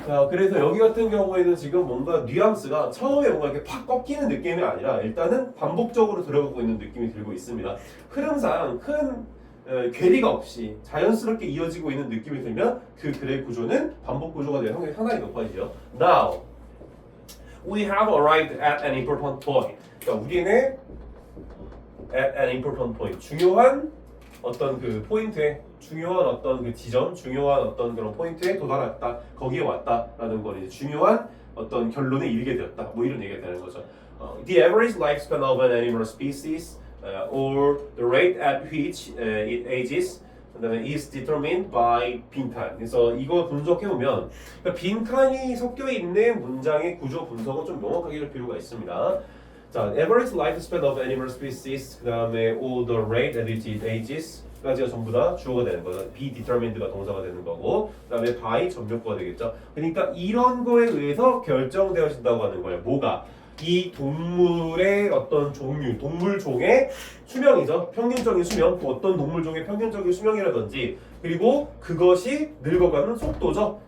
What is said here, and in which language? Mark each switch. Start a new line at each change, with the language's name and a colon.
Korean: 자, 그래서 여기 같은 경우에는 지금 뭔가 뉘앙스가 처음에 뭔가 이렇게 팍 꺾이는 느낌이 아니라 일단은 반복적으로 들어가고 있는 느낌이 들고 있습니다. 흐름상 큰 괴리가 없이 자연스럽게 이어지고 있는 느낌이 들면 그 글의 구조는 반복 구조가 될 확률이 상당히 높아지죠.
English: Now, we have arrived at an important point.
Korean: 그러니까 우리는
English: at an important point,
Korean: 중요한 어떤 그 포인트에, 중요한 어떤 그 지점, 중요한 어떤 그런 포인트에 도달했다, 거기에 왔다라는 건 이제 중요한 어떤 결론에 이르게 되었다. 뭐 이런 얘기가 되는 거죠.
English: The average lifespan of an animal species or the rate at which it ages is determined by 빈칸.
Korean: 그래서 이거 분석해 보면 그러니까 빈칸이 섞여 있는 문장의 구조 분석은 좀 명확하게 할 필요가 있습니다.
English: 자, average lifespan of animal species 그다음에 or the rate at which it ages
Korean: 까지가 전부 다 주어가 되는 거죠. be determined가 동사가 되는 거고, 그다음에 by 접목구가 되겠죠. 그러니까 이런 거에 의해서 결정되어진다고 하는 거예요. 뭐가? 이 동물의 어떤 종류, 동물종의 수명이죠. 평균적인 수명, 또 어떤 동물종의 평균적인 수명이라든지, 그리고 그것이 늙어가는 속도죠.